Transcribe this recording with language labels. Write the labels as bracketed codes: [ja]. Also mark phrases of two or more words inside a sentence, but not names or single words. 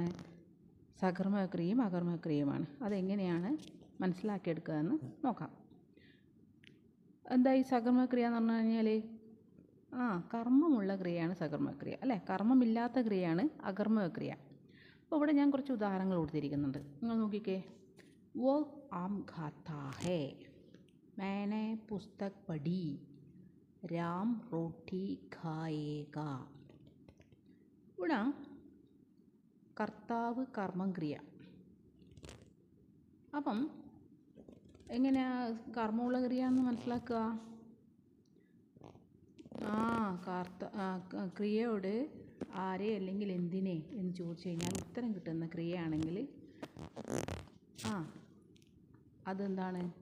[ml] സകർമ്മക ക്രിയയും അകർമ്മക ക്രിയയുമാണ്. അതെങ്ങനെയാണ് മനസ്സിലാക്കിയെടുക്കുകയെന്ന് നോക്കാം. എന്താ ഈ സകർമ്മക ക്രിയ എന്ന് പറഞ്ഞു കഴിഞ്ഞാൽ, കർമ്മമുള്ള ക്രിയയാണ് സകർമ്മക ക്രിയ, അല്ലേ? കർമ്മമില്ലാത്ത ക്രിയയാണ് അകർമ്മക ക്രിയ. അപ്പോൾ ഇവിടെ ഞാൻ കുറച്ച് ഉദാഹരണങ്ങൾ കൊടുത്തിരിക്കുന്നുണ്ട്. നിങ്ങൾ നോക്കിക്കേ. [hi] वो आम खाता है, मैंने पुस्तक पढ़ी, राम रोटी खाएगा. [ml] ഇവിടെ കർത്താവ് കർമ്മം ക്രിയ. അപ്പം എങ്ങനെയാ കർമ്മമുള്ള ക്രിയ എന്ന് മനസ്സിലാക്കുക? ക്രിയയോട് ആരെ അല്ലെങ്കിൽ എന്തിനെ എന്ന് ചോദിച്ചു കഴിഞ്ഞാൽ ഉത്തരം കിട്ടുന്ന ക്രിയയാണെങ്കിൽ അതെന്താണ്?